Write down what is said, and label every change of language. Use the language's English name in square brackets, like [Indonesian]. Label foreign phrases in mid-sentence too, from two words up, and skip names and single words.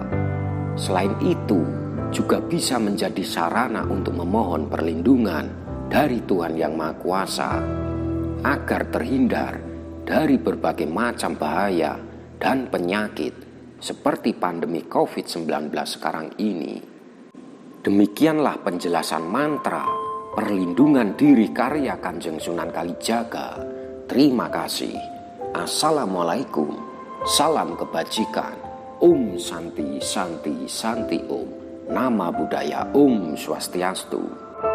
[Indonesian] Selain itu, juga bisa menjadi sarana untuk memohon perlindungan dari Tuhan Yang Maha Kuasa agar terhindar dari berbagai macam bahaya dan penyakit seperti pandemi COVID-19 sekarang ini. Demikianlah penjelasan mantra perlindungan diri karya Kanjeng Sunan Kalijaga. Terima kasih. Assalamualaikum. Salam kebajikan. Om Santi Santi Santi Om. Nama budaya Om Swastiastu.